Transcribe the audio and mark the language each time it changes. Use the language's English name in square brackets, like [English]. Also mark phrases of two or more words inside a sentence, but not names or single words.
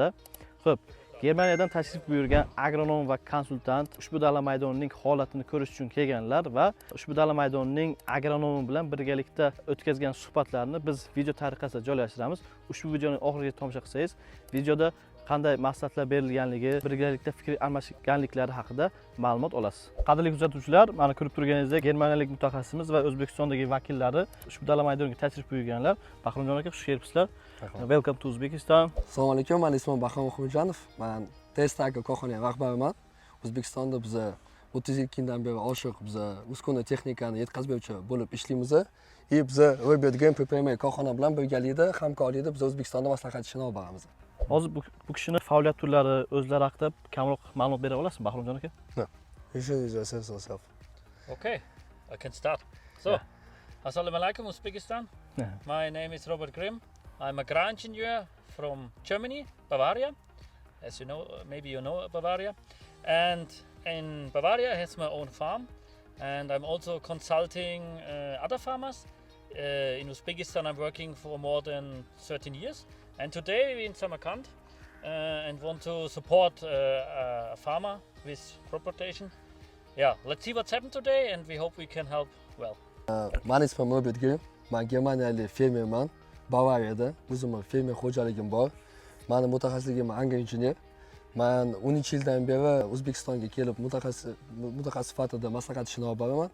[Uzbek] Xo'p, Germaniyadan tashrif buyurgan agronom va konsultant ushbu dala maydonining holatini ko'rish uchun kelganlar va ushbu dala maydonining agronomi bilan birgalikda o'tkazgan suhbatlarni biz video tariqasida joylashtiramiz. Ushbu videoni oxiriga tomosha qilsangiz, videoda qanday maqsadlar berilganligi, birgalikda fikr almashganliklari haqida ma'lumot olasiz. Qadrli kuzatuvchilar, mana ko'rib turganingizdek germaniyalik mutaxassisimiz va O'zbekistondagi vakillari ushbu dala maydoniga tashrif buyurganlar. Bahramjon aka, xush kelibsizlar. [English] Welcome to Uzbekistan. [Uzbek] Assalomu alaykum, men ismim Bahrom Muhammadjonov. Men Testaka korxona rahbariman. O'zbekistonda biz 32 yildan beri oshiq biz uskuna texnikani yetkazuvchi bo'lib ishlaymiz. Biz Robert Gemp PPM korxona bilan birgalikda hamkorlikda biz O'zbekistonda maslahatchini olib boramiz. Hozir bu kishining faoliyat turlari, o'zlari haqida kamroq ma'lumot bera olasizmi, Bahramjon aka? [English] No. You should introduce yourself. Okay, I can start. So, [Arabic] السلام عليكم, [English] Uzbekistan. My name is Robert Grimm. I'm a ground engineer from Germany, Bavaria. As you know, maybe you know Bavaria. And in Bavaria, I have my own farm. And I'm also consulting other farmers. In Uzbekistan, I'm working for more than 13 years. And today we're in Samarkand and want to support a farmer with crop rotation. Yeah, let's see what's happened today and we hope we can help well. [Uzbek] Men ismim Robert Grimm. Men germaniyalik fermerman. Bavariyada o'zimning fermer xo'jaligim bor. Mening mutaxassisligim agro-injener. Men 13 yildan beri O'zbekistonga kelib mutaxassis sifatida maslahatchini olib boraman.